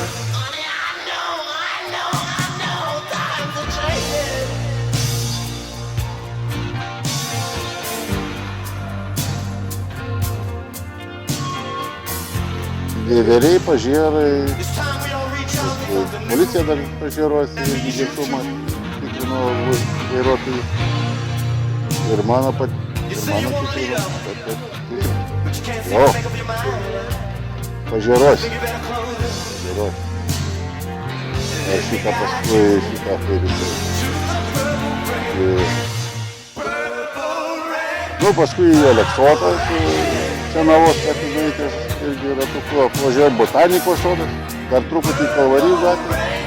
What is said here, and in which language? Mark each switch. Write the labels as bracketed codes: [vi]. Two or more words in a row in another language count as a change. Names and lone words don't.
[en] Honey, I know, times are changing. [lt] Vėveriai, pažėrai, [en] It's time we all reach out for something new. [lt] policija dar pažėruose irgi viešumą tikrino vairuotojų. Ir mano tikrino. [en] But you can't seem Oh. to make up your mind. [lt] Pažėruose. [en] You better close it. [lt] Aš šitą paskui kaip jisai. Nu, paskui į Aleksotą, Senavos atidaryti, irgi ratuku apvažiuoju botanikos sodas, dar truputį į Kalvarijų gatvę.